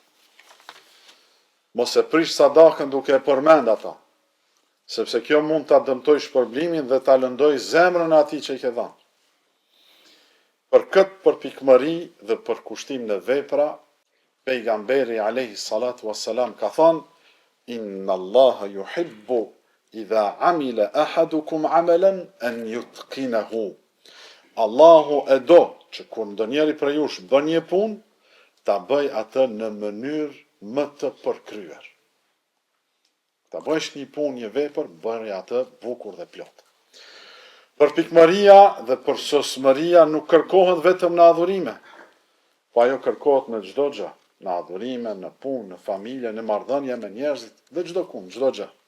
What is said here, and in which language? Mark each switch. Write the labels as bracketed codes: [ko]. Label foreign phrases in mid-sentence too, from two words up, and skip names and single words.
[sq] Mos e prish sadakën duke e përmend ata, sepse kjo mund ta dëmtoj shpërblimin dhe ta lëndoj zemrën e atij që i ke dhënë. Për këtë përpikmëri dhe për kushtim në vepra, pejgamberi [ar] عليه الصلاة والسلام [sq] ka thënë, [ar] إن الله يحب إذا عمل أحدكم عملا أن يتقنه. [sq] Allahu e do që kur ndonjëri prej jush bën një punë, ta bëj atë në mënyrë më të përkryer. Ta bësh një punë, një vepër, bëj atë bukur dhe plot. Për pikëmëria dhe për sosmëria nuk kërkohet vetëm në adhurime, po ajo kërkohet në çdo gjë, në adhurime, në punë, në familje, në marrëdhënie me njerëzit, dhe çdo kund, çdo gjë.